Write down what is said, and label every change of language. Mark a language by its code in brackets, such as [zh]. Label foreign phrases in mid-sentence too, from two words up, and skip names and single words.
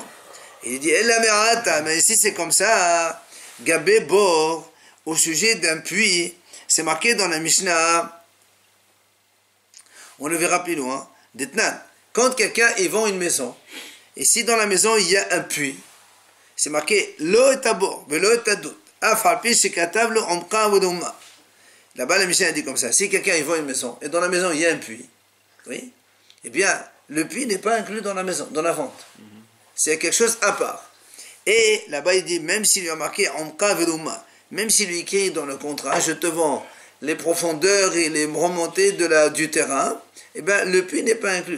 [fr] Il dit, mais ici c'est comme ça, [he] גבי בור, [fr] au sujet d'un puits, c'est marqué dans la Mishnah, on le verra plus loin, Detnan, quand quelqu'un y vend une maison, et si dans la maison il y a un puits, c'est marqué [he] לא את הבור, לא את הדות, אף על פי שכתב לו עומקא ורומא. [fr] Là-bas, la Mishnah dit comme ça, si quelqu'un y vend une maison, et dans la maison il y a un puits, oui, eh bien, le puits n'est pas inclus dans la maison, dans la vente. C'est quelque chose à part. Et là-bas, il dit, même s'il lui a marqué [he] עומקא ורומא, [fr] même s'il lui écrit dans le contrat, je te vends les profondeurs et les remontées du terrain, eh bien, le puits n'est pas inclus.